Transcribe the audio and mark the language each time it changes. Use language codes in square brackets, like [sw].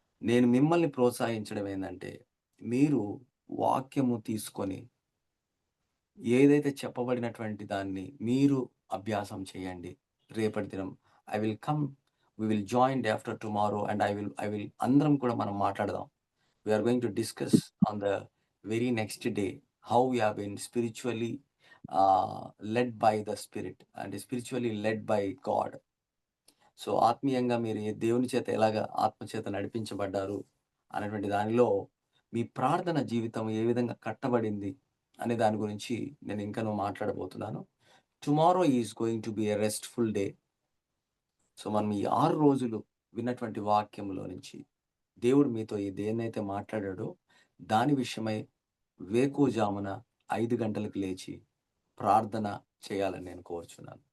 [te] నేను మిమ్మల్ని ప్రోత్సహించడం ఏంటంటే, మీరు వాక్యము తీసుకొని ఏదైతే చెప్పబడినటువంటి దాన్ని మీరు అభ్యాసం చేయండి. రేపటి దినం [en] I will come, we will join day after tomorrow and I will [te] అందరం కూడా మనం మాట్లాడదాం. [en] We are going to discuss on the very next day how we have been spiritually led by the Spirit and spiritually led by God. [te] So ఆత్మీయంగా మీరు దేవుని చేత ఎలాగా ఆత్మ చేత నడిపించబడ్డారు అనేటువంటి దానిలో మీ ప్రార్థన జీవితం ఏ విధంగా కట్టబడింది అనే దాని గురించి నేను ఇంకనూ మాట్లాడబోతున్నాను. [en] Tomorrow is going to be a restful day. [te] So మనం ఈ 6 రోజులు విన్నటువంటి వాక్యంలో నుంచి దేవుడు మీతో దేన్నైతే మాట్లాడాడో దాని విషయమై వేకువజామున 5 గంటలకు లేచి ప్రార్థన చేయాలని నేను కోరుచున్నాను.